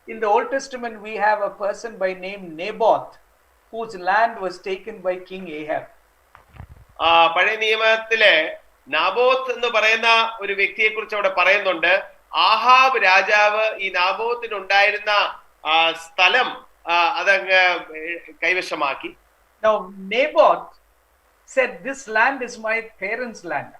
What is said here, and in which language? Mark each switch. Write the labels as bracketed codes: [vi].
[en] In the Old Testament, we have a person by name Naboth, whose land was taken by King Ahab. [ml] പഴയ നിയമത്തിലെ നാബോത്ത് എന്ന് പറയുന്ന ഒരു വ്യക്തിയെ കുറിച്ച് അവിടെ പറയുന്നുണ്ട്. ആഹാബ് രാജാവ് ഈ നാബോത്തിനുണ്ടായിരുന്ന സ്ഥലം അതങ്ങ് കൈവശമാക്കി. [en] Now Naboth said, this land is my parents' land.